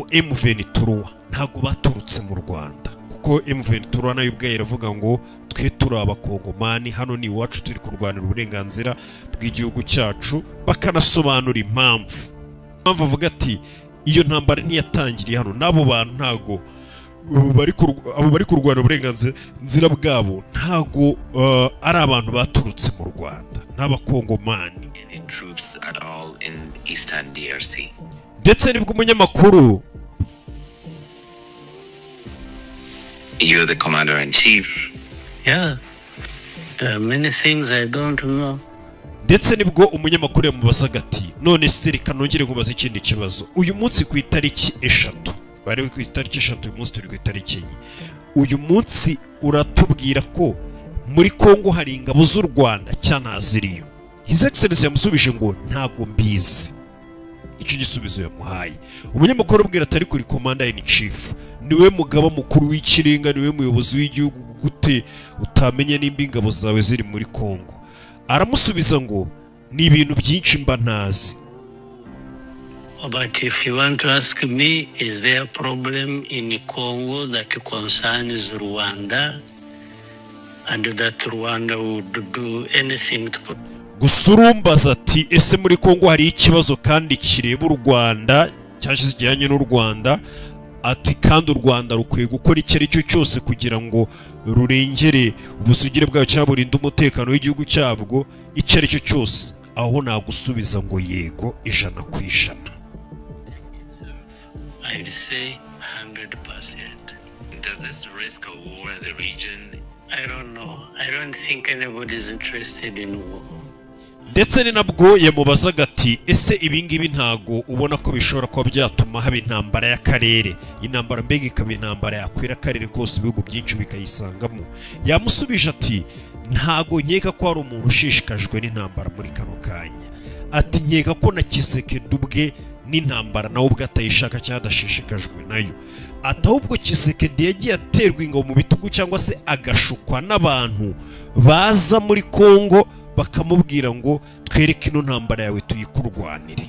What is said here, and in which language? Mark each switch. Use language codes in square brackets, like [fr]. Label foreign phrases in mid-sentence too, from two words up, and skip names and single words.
[rw] M23 ntabwo baturutse mu Rwanda, kuko M23 nayo ubwayo iravuga ngo twe turi abakongomani, hano ni iwacu turi kurwanira uburenganzira bw'igihugu cyacu, bakanasobanura impamvu avuga ati iyo ntambara ntiyatangiriye hano, n'abo bantu ntago bari kurwana uburenganzira bwabo ntago ari abantu baturutse mu Rwanda, n'abakongomani. [en] Troops at all in Eastern DRC. [rw] Ndetse nibwo umunyamakuru, [en] You're the commander-in-chief. Yeah, there are many things I don't know. [rw] ndetse nibwo umunyamakuru yamubazaga ati none se reka nongere nkubaza ikindi kibazo, uyu munsi ku itariki 3, bari ku itariki 3, uyu munsi turi ku itariki 4, uyu munsi uratubwira ko muri Kongo hari ingabo z'u Rwanda cyangwa ziriyo? [en] His Excellency [rw] yamusubije ngo ntago mbizi. Icyo gisubizo yamuhaye umunyamakuru abwira atari kuri commander-in-chief, niwe mugaba mukuru w'ikirenga, niwe muyobozi w'igihugu, gute utamenye nimba ingabo zawe ziri muri Kongo? Aramusubiza ngo ni ibintu byinshi mba ntazi. [en] But if you want to ask me, is there a problem in Congo that concerns Rwanda and that Rwanda would do anything to put. [rw] Gusa urumbaza ati ese muri Kongo hari ikibazo kandi kireba u Rwanda cyangwa kijyanye n'u Rwanda, ati kandi u Rwanda rukwiye gukora icyo ari cyo cyose kugira ngo rurengere ubusugire bwayo cyangwa burinde umutekano w'igihugu cyabwo, icyo ari cyo cyose, aho nagusubiza ngo yego 100%. [en] I'd say 100%. Does this risk a war in the region? I don't know. I don't think anybody is interested in war. [rw] Ndetse ni nabwo yamubazaga ati ese ibingibi ntago ubona ko bishobora kuba byatuma haba intambara y'akarere, intambara mbega ikaba intambara yakwira akarere kose, ibihugu byinshi bikayisangamo? Yamusubije ati ntago nkeka ko hari umuntu ushishikajwe n'intambara muri kano kanya, ati nkeka ko na Kisekedi ubwe n'intambara nawe ubwo atayishaka cyangwa adashishikajwe nayo, ati ahubwo Kisekedi yagiye aterwa ingabo mu bitugu cyangwa se agashukwa n'abantu baza muri Kongo bakamubwira ngo twereke ino ntambara yawe tuyikurwanire.